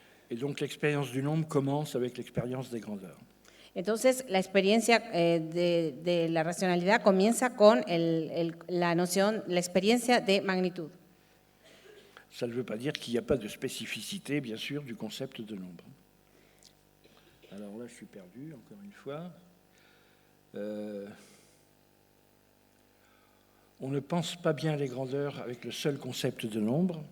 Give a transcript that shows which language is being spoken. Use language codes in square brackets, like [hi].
[fr] Et donc l'expérience du nombre commence avec l'expérience des grandeurs. [es] Entonces, la experiencia de la racionalidad comienza con la experiencia de magnitud. [fr] Ça ne veut pas dire qu'il n'y a pas de spécificité, bien sûr, du concept de nombre. Alors là, je suis perdu, encore une fois. On ne pense pas bien les grandeurs avec le seul concept de nombre.